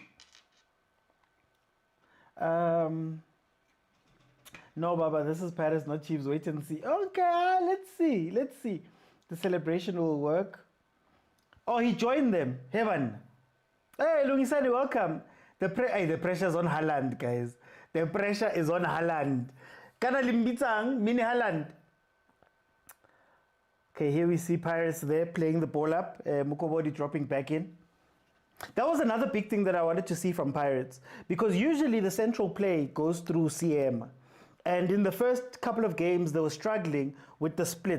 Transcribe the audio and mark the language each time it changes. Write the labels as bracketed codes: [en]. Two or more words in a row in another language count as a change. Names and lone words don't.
[en] No, Baba, this is Paris, not Chiefs. Wait and see. Okay, let's see. The celebration will work. Oh, he joined them. Heaven. Hey, Lungisani, welcome. The pressure is on Haaland, guys. The pressure is on Haaland. [zu] Kana limbitsang, mini Haaland. [en] Okay, here we see Pirates there playing the ball up. Mukobodi dropping back in. That was another big thing that I wanted to see from Pirates, because usually the central play goes through CM. And in the first couple of games, they were struggling with the split.